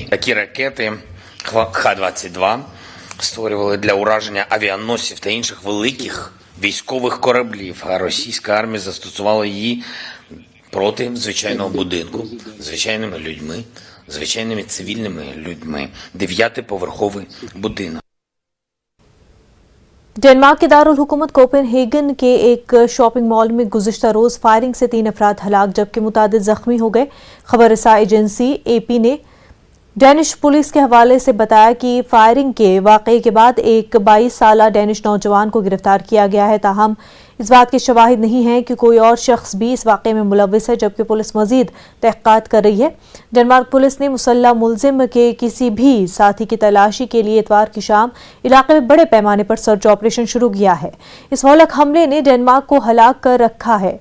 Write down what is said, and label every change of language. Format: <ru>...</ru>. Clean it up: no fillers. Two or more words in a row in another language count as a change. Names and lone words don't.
<uk>Такі ракети Х-22 створювали для ураження авіаносців та інших великих військових кораблів, а російська армія застосувала її проти звичайного будинку, звичайними людьми, звичайними цивільними людьми. 9-поверховий будинок.</uk> <ur>ڈنمارک کے دارالحکومت کوپن ہیگن کے ایک شاپنگ مال میں گزشتہ روز فائرنگ سے 3 افراد ہلاک جبکہ متعدد زخمی ہو گئے۔ خبر رساں ایجنسی AP نے ڈینش پولیس کے حوالے سے بتایا کہ فائرنگ کے واقعے کے بعد ایک 22 سالہ ڈینش نوجوان کو گرفتار کیا گیا ہے، تاہم اس بات کے شواہد نہیں ہیں کہ کوئی اور شخص بھی اس واقعے میں ملوث ہے، جبکہ پولیس مزید تحقیقات کر رہی ہے. ڈنمارک پولیس نے مسلح ملزم کے کسی بھی ساتھی کی تلاشی کے لیے اتوار کی شام علاقے میں بڑے پیمانے پر</ur> <en>search operation</en> <ur>شروع کیا ہے. اس ہولک حملے نے ڈنمارک کو ہلاک کر رکھا ہے.</ur>